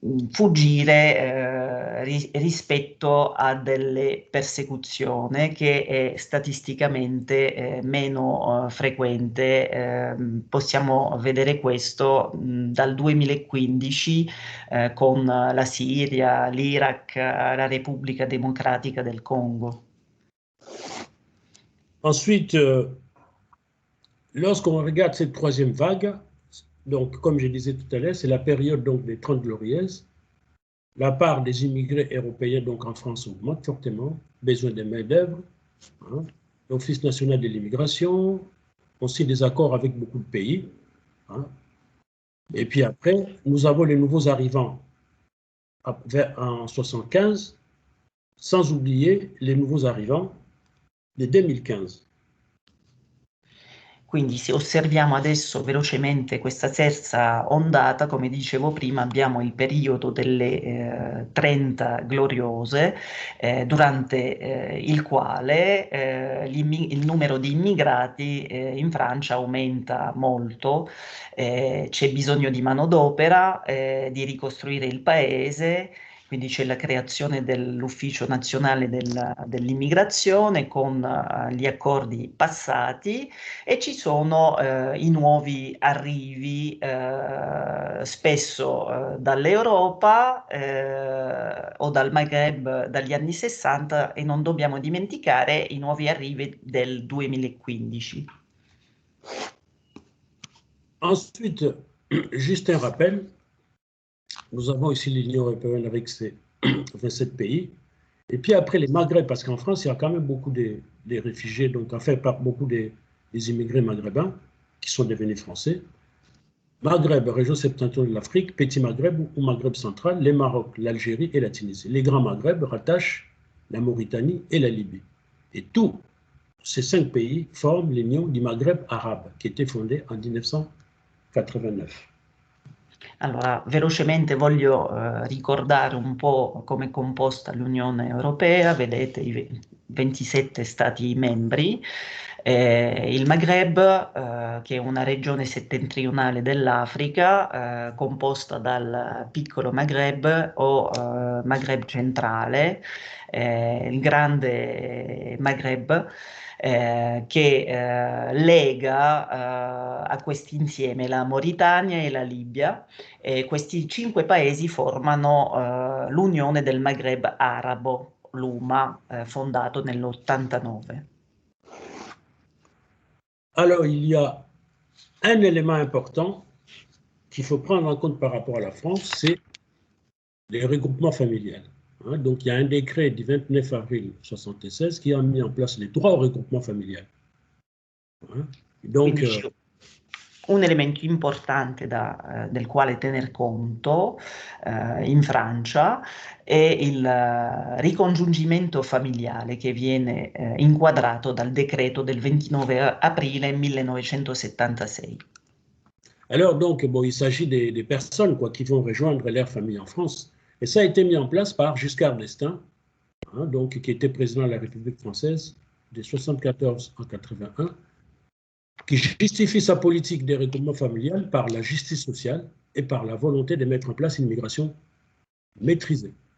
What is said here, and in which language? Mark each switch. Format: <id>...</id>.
<it>Fuggire rispetto a delle persecuzioni, che è statisticamente meno frequente. Possiamo vedere questo dal 2015 con la Siria, l'Iraq, la Repubblica Democratica del Congo.</it> <fr>Ensuite, lorsqu'on regarde cette troisième vague, donc, comme je disais tout à l'heure, c'est la période donc, des 30 glorieuses. la part des immigrés européens donc en France augmente fortement, besoin de main-d'œuvre, hein, l'Office national de l'immigration, on signe des accords avec beaucoup de pays. Hein. Et puis après, nous avons les nouveaux arrivants en 1975, sans oublier les nouveaux arrivants de 2015. Quindi se osserviamo adesso velocemente questa terza ondata, come dicevo prima, abbiamo il periodo delle 30 gloriose, durante il quale il numero di immigrati in Francia aumenta molto, c'è bisogno di manodopera, di ricostruire il paese. Quindi c'è la creazione dell'Ufficio Nazionale dell'Immigrazione con gli accordi passati e ci sono i nuovi arrivi spesso dall'Europa o dal Maghreb dagli anni 60 e non dobbiamo dimenticare i nuovi arrivi del 2015. Ensuite, juste un rappel, nous avons ici l'Union européenne avec ses 27 pays. Et puis après les Maghreb, parce qu'en France, il y a quand même beaucoup de réfugiés, donc en fait, beaucoup des immigrés maghrébins qui sont devenus français. Maghreb, région septentrionale de l'Afrique, Petit Maghreb ou Maghreb central, les Maroc, l'Algérie et la Tunisie. Les grands Maghreb rattachent la Mauritanie et la Libye. Et tous ces 5 pays forment l'Union du Maghreb arabe, qui était fondée en 1989.</fr> <it>Allora, velocemente voglio ricordare un po' come è composta l'Unione Europea, vedete i 27 Stati membri, il Maghreb, che è una regione settentrionale dell'Africa, composta dal piccolo Maghreb o Maghreb centrale, il grande Maghreb, che lega a questi insieme la Mauritania e la Libia. Questi 5 paesi formano l'Unione del Maghreb Arabo, l'UMA, fondato nell'89.</it> <fr>Alors, il y a un élément important qu'il faut prendre en compte par rapport à la France, c'est les regroupements familiales. Hein, donc, il y a un décret du 29 avril 1976 qui a mis en place les droits au regroupement familial. Hein, donc,</fr> <it>un elemento importante del quale tener conto in Francia è il ricongiungimento familiare che viene inquadrato dal decreto del 29 aprile 1976.</it> <fr>Alors donc, bon, il s'agit des personnes quoi, qui vont rejoindre leur famille en France. Et ça a été mis en place par Giscard d'Estaing, hein, donc, qui était président de la République française de 1974 à 1981, qui justifie sa politique de regroupement familial par la justice sociale et par la volonté de mettre en place une migration maîtrisée.</fr>